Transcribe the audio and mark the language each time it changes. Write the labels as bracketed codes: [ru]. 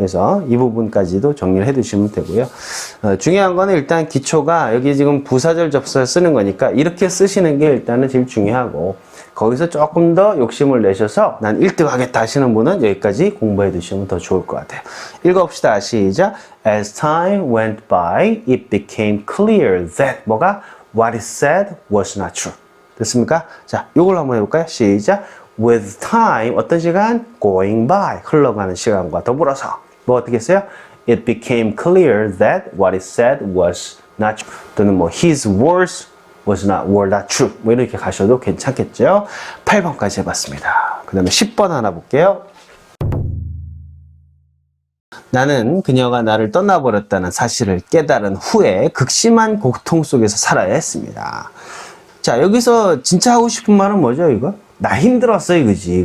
[ko] 그래서 이 부분까지도 정리를 해 두시면 되고요. 중요한 거는 일단 기초가 여기 지금 부사절 접수를 쓰는 거니까 이렇게 쓰시는 게 일단은 제일 중요하고 거기서 조금 더 욕심을 내셔서 난 1등 하겠다 하시는 분은 여기까지 공부해 두시면 더 좋을 것 같아요. 읽어봅시다. 시작. [en] As time went by, it became clear that [ko] 뭐가? [en] What it said was not true. [ko] 됐습니까? 자, 요걸 한번 해볼까요? 시작. [en] With time, [ko] 어떤 시간? [en] Going by, [ko] 흘러가는 시간과 더불어서 뭐 어떻게 했어요? [en] It became clear that what it said was not true. [ko] 또는 뭐 [en] his words were not true. [ko] 뭐 이렇게 가셔도 괜찮겠죠? 8번까지 해봤습니다. 그 다음에 10번 하나 볼게요. 나는 그녀가 나를 떠나버렸다는 사실을 깨달은 후에 극심한 고통 속에서 살아야 했습니다. 자, 여기서 진짜 하고 싶은 말은 뭐죠, 이거? 나 힘들었어, 이거지.